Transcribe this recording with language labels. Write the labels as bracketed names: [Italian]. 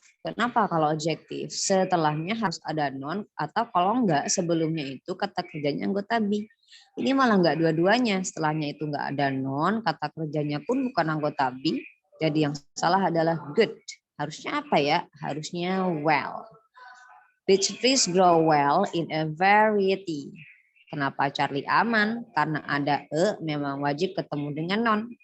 [Indonesian] Kenapa kalau adjektif? Setelahnya harus ada non atau kalau enggak sebelumnya itu kata kerjanya anggota be. Ini malah enggak dua-duanya. Setelahnya itu enggak ada non, kata kerjanya pun bukan anggota be. Jadi yang salah adalah good. Harusnya apa ya? Harusnya well. [English] Peach trees grow well in a variety. [Indonesian] Kenapa Charlie aman? Karena ada memang wajib ketemu dengan non.